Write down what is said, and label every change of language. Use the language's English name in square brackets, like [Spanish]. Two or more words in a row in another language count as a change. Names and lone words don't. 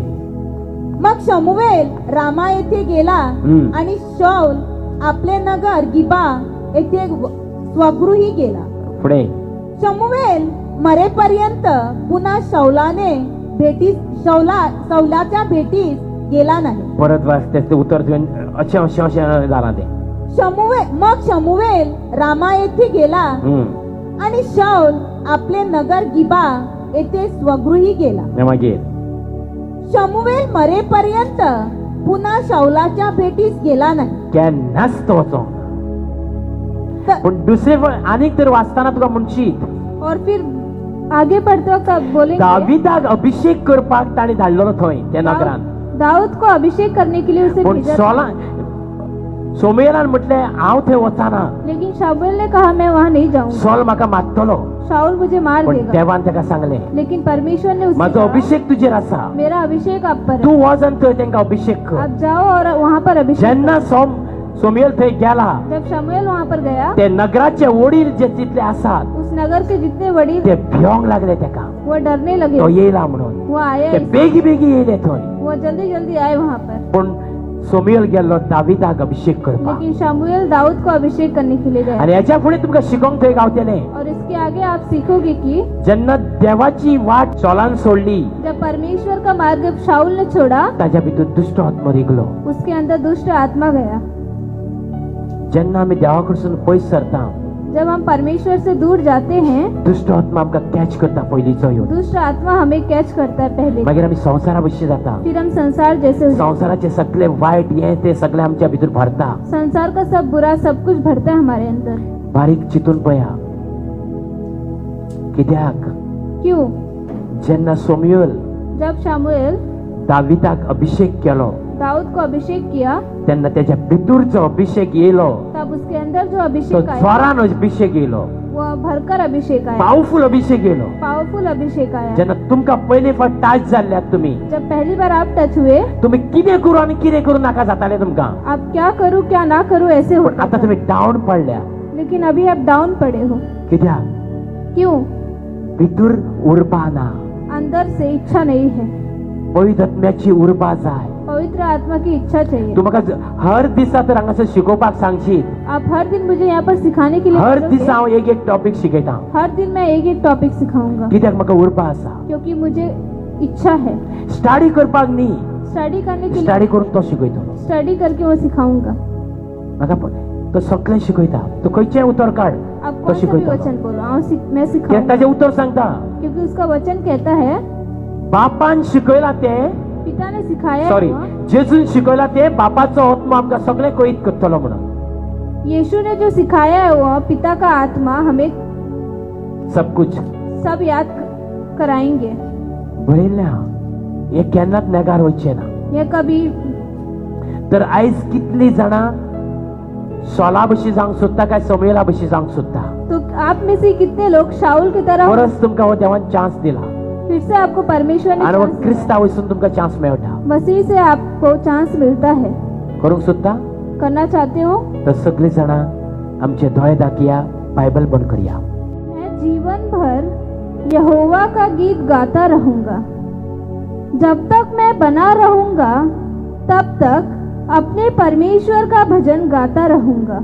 [Marathi] मग शमूएल रामा येथे गेला आणि शौल आपले नगर गिबा येथे स्वगृही गेला. पुढे शमूएल मरेपर्यंत पुन्हा शौलाच्या भेटीस गेला नाही. [Konkani] परत वाचते उत्तर अशें अशें अशें जालां ते. [Marathi] मग शमूएल रामा येथे गेला आणि शौल आपले नगर गिबा येथे स्वगृही गेला. [Konkani] मागीर [Marathi] शमूएल मरेपर्यंत पुन्हा शौलाच्या भेटीस गेला नाही. [Konkani] केन्नाच तो वचो. पण दुसरे आनीक तर वाचताना तुका म्हणशीत, [Hindi] और फिर आगे पढ़ते वक्त आप बोलेंगे, [Konkani] दाविदाक अभिषेक करपाक ताणी धाडलेलो थंय त्या नगरान. [Hindi] दाऊद को अभिषेक करने के लिए उसे [Konkani] पण [Hindi] भेजा था. [Konkani] सोमयेलान म्हटले हांव थंय वचाना. [Hindi] लेकिन शामुएल ने कहा मैं वहाँ नहीं जाऊंगा. [Konkani] सॉल म्हाका मारतलो. [Hindi] शाऊल मुझे मार [Konkani] पण [Hindi] देगा. [Konkani] देवान ताका सांगले, [Hindi] लेकिन परमेश्वर ने उससे [Konkani] माझो [Hindi] कहा, [Konkani] अभिषेक तुजेर आसा. [Hindi] मेरा अभिषेक आप पर [Konkani] तू [Hindi] है. [Konkani] वच आनी थंय तांकां अभिषेक कर. [Hindi] आप जाओ और वहाँ पर अभिषेक [Konkani] जेन्ना सोमयेल थंय गेला, [Hindi] जब शमूएल वहाँ पर गया, [Konkani] ते नगराचे वडील जे तितले आसात [Hindi] उस नगर के जितने वडील [Konkani] ते भियोंक लागले ताका. [Hindi] वो डरने लगे. [Konkani] तो येयला म्हणून [Hindi] वो आया, [Konkani] ते बेगी बेगी येयले थंय. [Hindi] वो जल्दी जल्दी आए वहाँ पर. [Konkani] पण सोमयेल गेल्लो दाविदाक अभिषेक करपाक. [Hindi] लेकिन शमूएल दाऊद को अभिषेक करने के लिए गया. [Konkani] आनी हेच्या फुडें तुमकां शिकोंक थंय गावतलें. [Hindi] और इसके आगे आप सीखोगे कि [Konkani] जेन्ना देवाची वाट शौलान सोडली, [Hindi] जब परमेश्वर का मार्ग शाऊल ने छोड़ा, [Konkani] ताच्या भितर दुष्ट आत्मा रिगलो. [Hindi] उसके अंदर दुष्ट आत्मा गया. [Konkani] जेन्ना आमी देवा कडसून पयस सरता, [Hindi] जब हम परमेश्वर से दूर जाते हैं, [Konkani] दुष्ट आत्मा आमकां कॅच करता पयलींचो येवन. [Hindi] दुष्ट आत्मा हमें कैच करता है पहले. [Konkani] मागीर आमी संवसारा भशेन जाता. [Hindi] फिर हम संसार जैसे हो जाते हैं. [Konkani] संवसाराचे सगळे वायट हे ते सगळे आमच्या भितर भरता. [Hindi] संसार का सब बुरा सब कुछ भरता है हमारे अंदर. [Konkani] बारीक चिंतून पळया. कित्याक [Hindi] क्यों? [Konkani] जेन्ना सोमयेल [Hindi] जब शामुएल [Konkani] दाविदाक अभिषेक केलो, [Hindi] दाऊद को अभिषेक किया, [Konkani] तेन्ना त्याच्या भितरचो अभिषेक येयलो. [Hindi] तब उसके अंदर जो [Konkani] तो [Hindi] अभिषेक आया, [Konkani] जोरान अभिषेक येयलो. [Hindi] वो भरकर अभिषेक आया, [Konkani] पावरफुल अभिषेक येयलो. [Hindi] पावरफुल अभिषेक आया. [Konkani] जेन्ना तुमकां पयले फावट टच जाल्ल्यात तुमी, [Hindi] जब पहली बार आप टच हुए, [Konkani] तुमी कितें करू आनी कितें करू नाका जातालें तुमकां. [Hindi] आप क्या करूं क्या ना करूं ऐसे [Konkani] पण [Hindi] होता [Konkani] आतां [Hindi] था. [Konkani] तुमी डावन पडल्या. [Hindi] लेकिन अभी आप डाउन पड़े हो. [Konkani] कित्याक [Hindi] क्यों? [Konkani] भितर उर्बा ना. [Hindi] अंदर से इच्छा नहीं है. [Konkani] पवित्र आत्म्याची उर्बा जाय. [Hindi] पवित्र आत्मा की इच्छा चाहिए। [Konkani] तू म्हाका हर दिसा तर हांगासर शिकोवपाक सांगशीत। [Hindi] आप हर दिन मुझे यहाँ पर सिखाने के लिए [Konkani] हर [Hindi] बोलोगे। [Konkani] दिसा हांव एक टॉपिक शिकयता, [Hindi] हर दिन मैं एक टॉपिक सिखाऊंगा, [Konkani] कित्याक म्हाका उरपा आसा। [Hindi] क्योंकि मुझे इच्छा है [Konkani] स्टडी करपाक न्ही, [Hindi] स्टडी करने के [Konkani] स्टडी [Hindi] लिए। [Konkani] करून तो शिकयतलो। [Hindi] स्टडी करके वो सिखाऊंगा। [Konkani] म्हाका तो सगळें शिकयता, तू खंयचें उतर काड [Hindi] आप [Konkani] तो [Hindi] कौन सा भी [Konkani] शिकयता। [Hindi] वचन बोलो, मैं [Konkani] कित्याक [Hindi] सिखाऊंगा, [Konkani] ताजें उतर सांगता। [Hindi] क्योंकि उसका वचन कहता है [Konkani] बापान शिकयला तें, [Hindi] पिता ने सिखाया [Konkani] सॉरी, [Hindi] हुआ। [Konkani] जेजून शिकयला तें बापाचो आत्मा आमकां सगळें कळीत करतलो म्हणून। [Hindi] यीशु ने जो सिखाया है वो पिता का आत्मा हमें सब कुछ सब याद कराएंगे। [Konkani] बरयल्लें आहा, हें केन्नाच नेगार वयचें ना। [Hindi] यह कभी [Konkani] तर आयज कितलीं जाणां शॉला भशी जावंक सोदता काय समुएला भशी जावंक सोदता? [Hindi] तो आप में से कितने लोग शाऊल की तरह [Konkani] परस तुमकां हो देवान चान्स दिला [Hindi] फिर से आपको परमेश्वर ने [Konkani] आनी हो [Hindi] चांस दिया। [Konkani] क्रिस्तांव वयसून तुमकां चान्स मेळटा। [Hindi] मसीह से आपको चांस मिलता है। [Konkani] करूंक सोदता? [Hindi] करना चाहते हो? [Konkani] तर सगळीं जाणां आमचे दोळे दाखया, बायबल बंद करया। [Hindi] मैं जीवन भर यहोवा का गीत गाता रहूंगा। जब तक मैं बना रहूंगा तब तक अपने परमेश्वर का भजन गाता रहूंगा।